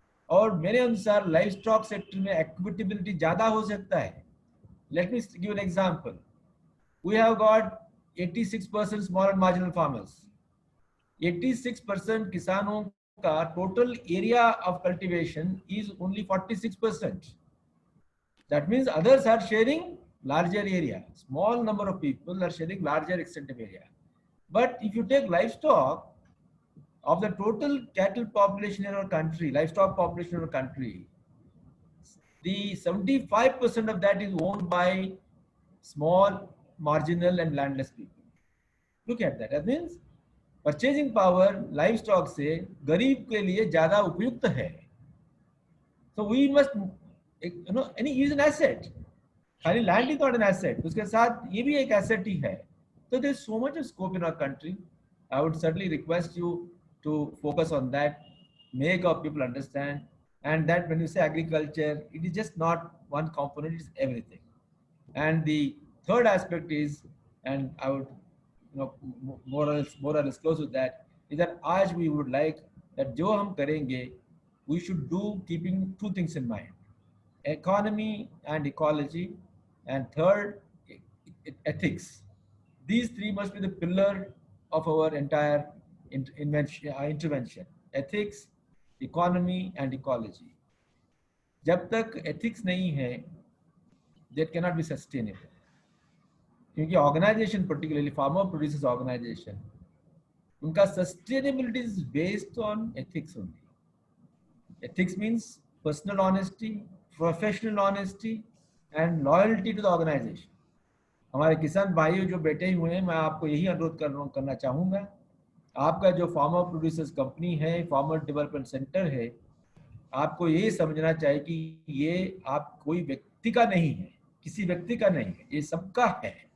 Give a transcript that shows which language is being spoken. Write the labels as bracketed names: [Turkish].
[Hindi] और मेरे अनुसार लाइव स्टॉक सेक्टर में एक्विटेबिलिटी ज़्यादा हो सकता है। [English] Let me give an example. We have got 86% small and marginal farmers. 86% [Hindi] किसानों का [English] Total area of cultivation is only 46%. That means others are sharing larger area. Small number of people are sharing larger extent of area. But if you take livestock, of the total cattle population in our country, livestock population in our country, the 75% of that is owned by small, marginal and landless people. Look at that. That means purchasing power [Hindi] livestock से गरीब के लिए ज़्यादा उपयुक्त है. [English] So we must, any is an asset. खाली land is not an asset. [Hindi] उसके साथ ये भी एक asset ही है. [English] So there is so much of scope in our country. I would certainly request you to focus on that, make our people understand, and that when you say agriculture, it is just not one component, it is everything. And the third aspect is, and I would more or less close with that, is that [Hindi] आज [English] we would like that [Hindi] जो हम करेंगे, [English] we should do keeping two things in mind: economy and ecology, and third, ethics. These three must be the pillar of our entire intervention: ethics, economy and ecology. [Hindi] जब तक ethics नहीं है, [English] that cannot be sustainable. [Hindi] क्योंकि [English] organization, particularly farmer producers organization, [Hindi] उनका [English] sustainability is based on ethics only. Ethics means personal honesty, professional honesty and loyalty to the organization. [Hindi] हमारे किसान भाइयों जो बैठे हुए हैं, मैं आपको यही अनुरोध करना चाहूँगा, आपका जो फार्मर प्रोड्यूसर्स कंपनी है, फार्मर डेवलपमेंट सेंटर है, आपको ये समझना चाहिए कि ये आप कोई व्यक्ति का नहीं है, किसी व्यक्ति का नहीं है, ये सबका है।